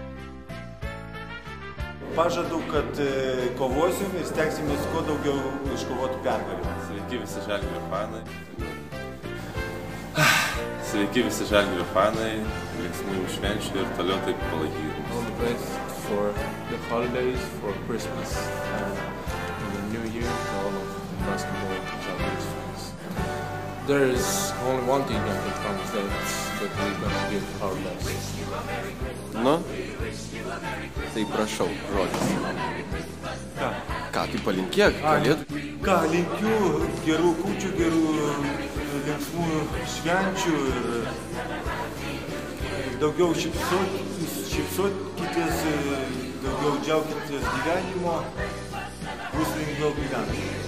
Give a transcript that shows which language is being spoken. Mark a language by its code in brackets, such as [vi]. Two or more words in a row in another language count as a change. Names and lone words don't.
[lt] Pažadu, kad kovosim ir stengsimės kuo daugiau iškovoti pergalę. Sveiki visi Žalgirio fanai. Sveiki visi Žalgirio fanai, linksmų švenčių ir toliau taip palaikyti. [en] All the best for the holidays, for Christmas and the New Year to all of basketball Žalgiris fans. There is only one thing I can promise that we're gonna give our best. [lt] Nu, tai prašau, žodis. Ką, tai palinkėk, kalėdų? Ką, linkiu gerų kūčių, gerų linksmų švenčių ir daugiau šypsokitės, daugiau džiaukitės gyvenimo, bus lengviau gyventi.